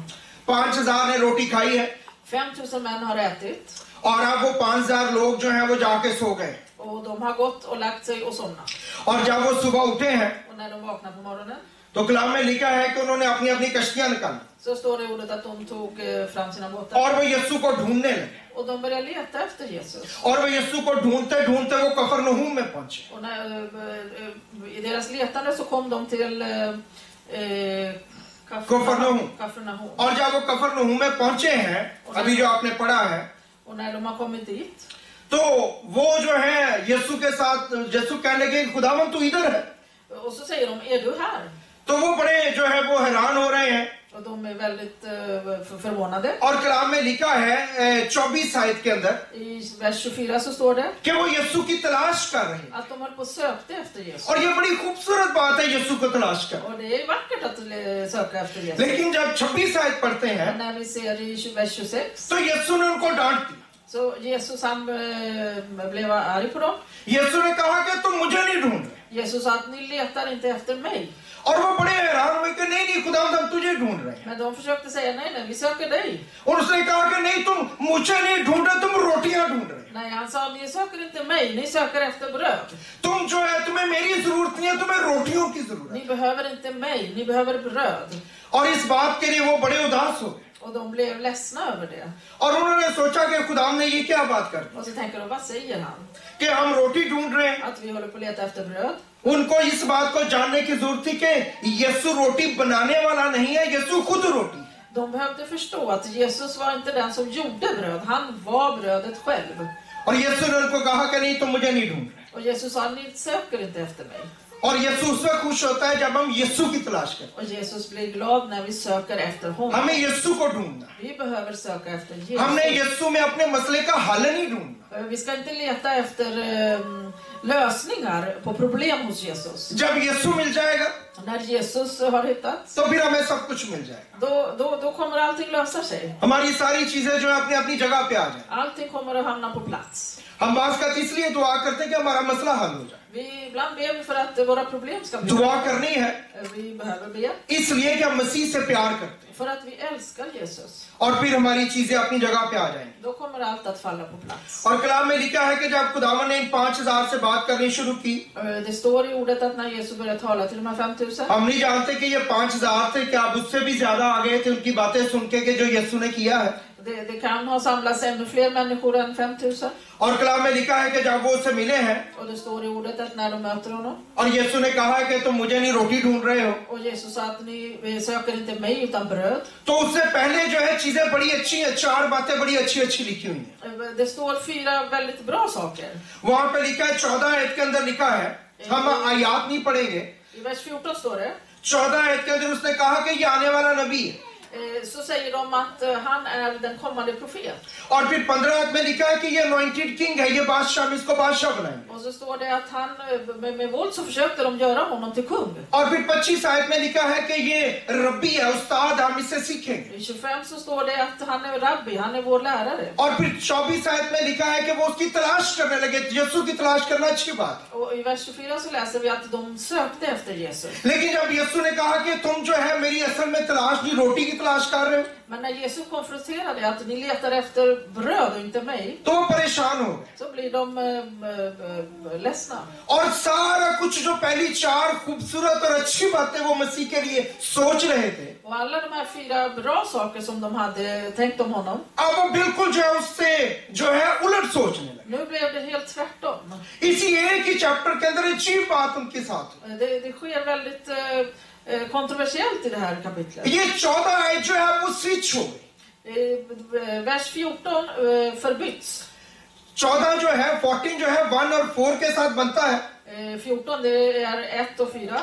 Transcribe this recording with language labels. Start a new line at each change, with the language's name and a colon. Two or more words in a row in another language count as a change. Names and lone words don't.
Hindi: 5000 ने रोटी खाई है
Swedish: 5000 män har ätit
Hindi: और अब वो 5000 लोग जो हैं वो जाके सो गए,
Swedish: och de har gått och lagt sig och somnat.
Hindi: और जब वो सुबह उठे हैं
Swedish: Och när de vaknar på morgonen
Hindi: तो तो कलाम में लिखा है कि उन्होंने अपनी अपनी कश्तियां निकाली
Swedish: Så står det i ordet att de tog fram sina båtar.
Hindi: और वो यीशु को ढूंढने लगे
Swedish: Och de började leta efter Jesus.
Hindi: और वो यीशु को ढूंढते ढूंढते वो कफरनहूम में पहुंचे
Swedish: Och i deras letande så kom de till Kafarnaum.
Hindi: और जब वो कफरनहूम में पहुंचे हैं अभी जो आपने पढ़ा है
Swedish: Och när de har kommit dit
Hindi: तो वो जो है यीशु के साथ यीशु कहने लगे खुदावन तू इधर है
Swedish: och så säger de, är du här?
Hindi: तो वो बड़े जो है वो हैरान हो रहे हैं
Swedish: Och de är väldigt förvånade.
Hindi: और कलाम में लिखा है 24 आयत के अंदर
Swedish: I vers 24 så står det
Hindi: कि वो यीशु की तलाश कर रहे हैं
Swedish: att de höll på och sökte efter Jesus.
Hindi: और ये बड़ी खूबसूरत बात है यीशु को तलाश कर
Swedish: Och det är vackert att söka efter Jesus.
Hindi: लेकिन जब 26 आयत पढ़ते
Swedish: Men
Hindi: हैं
Swedish: när vi ser i vers 26
Hindi: तो यीशु ने उनको डांट दिया
Swedish: så Jesus han blev arg på dem.
Hindi: यीशु ने कहा कि तुम मुझे नहीं ढूंढ रहे
Swedish: Jesus sa att ni letar inte efter mig.
Hindi: और वो बड़े हैरान हुए कि नहीं खुदावंद हम तुझे ढूंढ रहे हैं
Swedish: Men de försökte säga nej, vi söker dig.
Hindi: और उसने कहा कि नहीं तुम मुझे नहीं ढूंढ रहे तुम रोटियां ढूंढ रहे
Swedish: Nej, han sa ni söker inte mig, ni söker efter bröd.
Hindi: तुम जो है तुम्हें मेरी जरूरत नहीं है तुम्हें रोटियों की जरूरत
Swedish: Ni behöver inte mig, ni behöver bröd.
Hindi: है और इस बात के लिए वो बड़े उदास हो गए
Swedish: Och de blev ledsna över det.
Hindi: और उन्होंने सोचा कि खुदावंद ने ये क्या बात कर दी
Swedish: Och så tänker de, vad säger han?
Hindi: कि हम रोटी ढूंढ रहे हैं
Swedish: Att vi håller på att leta efter bröd.
Hindi: उनको इस बात को जानने की जरूरत थी कि यीशु रोटी बनाने वाला नहीं है यीशु खुद रोटी है
Swedish: De behövde förstå att Jesus var inte den som gjorde bröd, han var brödet själv.
Hindi: और यीशु ने उनको कहा कि नहीं तुम मुझे नहीं ढूंढ रहे
Swedish: Och Jesus sa, ni söker inte efter mig.
Hindi: और यीशु उसमें खुश होता है जब हम यीशु की तलाश करते
Swedish: Och Jesus blir glad när vi söker efter
Hindi: हैं
Swedish: honom.
Hindi: हमें यीशु को ढूंढना है
Swedish: Vi behöver söka efter
Hindi: हमने
Swedish: Jesus.
Hindi: यीशु में अपने मसले का हल नहीं ढूंढना
Swedish: Vi ska inte leta efter lösningar på problem hos Jesus.
Hindi: जब यीशु मिल जाएगा
Swedish: När Jesus har hittats,
Hindi: तो फिर हमें सब कुछ मिल जाएगा
Swedish: då kommer allting lösa sig.
Hindi: हमारी सारी चीजें जो है अपनी अपनी जगह पे आ जाए
Swedish: Allting kommer att hamna på plats.
Hindi: हम बात का इसलिए दुआ करते हैं कि हमारा मसला हल हो जाए
Swedish: Ibland ber vi för att våra problem ska bli
Hindi: दुआ करनी है
Swedish: Vi behöver be
Hindi: इसलिए कि हम मसीह से प्यार करते हैं
Swedish: för att vi älskar Jesus.
Hindi: और फिर हमारी चीजें अपनी जगह पे आ जाएंगी
Swedish: Då kommer allt att falla på plats.
Hindi: और कलाम में लिखा है कि जब खुदावन ने इन 5000 से बात करनी शुरू की
Swedish: Det står i ordet att när Jesus började tala till de här 5000,
Hindi: हम नहीं जानते कि ये 5000 थे क्या अब उससे भी ज्यादा आ गए थे उनकी बातें सुन के कि जो यीशु ने किया है
Swedish: det kan ha samlats ännu fler människor än 5000.
Hindi: और कलाम में लिखा है कि जब वो उससे मिले हैं
Swedish: Och det står i ordet att när de möter honom,
Hindi: और यीशु ने कहा है कि तुम मुझे नहीं रोटी ढूंढ रहे हो
Swedish: och Jesus sa att ni söker inte mig utan bröd.
Hindi: तो उससे पहले जो है चीजें बड़ी अच्छी हैं 4 बातें बड़ी अच्छी अच्छी लिखी हुई हैं
Swedish: Det står 4 väldigt bra saker.
Hindi: वहां पे लिखा है 14 आयत के अंदर लिखा है हम आयात नहीं पढ़ेंगे
Swedish: I vers 14 står det
Hindi: 14 आयत के अंदर उसने कहा कि ये आने वाला नबी है
Swedish: så säger de att han är den kommande profet.
Hindi: और फिर 15 आयत में लिखा है कि ये
English: anointed king
Hindi: है ये बादशाह इसको बादशाह बनाएंगे
Swedish: Och så står det att han med våld så försökte de göra honom till kung.
Hindi: और फिर 25 आयत में लिखा है कि ये रब्बी है उस्ताद हम इससे सीखेंगे
Swedish: I 25 så står det att han är rabbi, han är vår lärare.
Hindi: और फिर 24 आयत में लिखा है कि वो उसकी तलाश करने लगे यीशु की तलाश करना अच्छी बात है
Swedish: Och i vers 24 så läser vi att de sökte efter Jesus.
Hindi: लेकिन जब यीशु ने कहा कि तुम जो है मेरी असल में तलाश नहीं रोटी की तलाश कर रहे हो
Swedish: Men när Jesus konfronterade att ni letar efter bröd och inte mig,
Hindi: तो वो परेशान हो गए
Swedish: så blir de ledsna.
Hindi: और सारा कुछ जो पहली 4 खूबसूरत और अच्छी बातें वो मसीह के लिए सोच रहे थे
Swedish: Och alla de här 4 bra saker som de hade tänkt om honom,
Hindi: अब वो बिल्कुल जो है उससे जो है उलट सोचने लगे
Swedish: nu blev det helt tvärtom.
Hindi: इसी एक ही चैप्टर के अंदर अजीब बात उनके साथ हुई
Swedish: Det sker väldigt kontroversiellt i det här kapitlet.
Hindi: ये 14 आयत जो है वो स्विच हो गई
Swedish: Vers 14 förbyts.
Hindi: 14 जो है 14 जो है 1 और 4 के साथ बनता है
Swedish: 14 det är 1 och 4.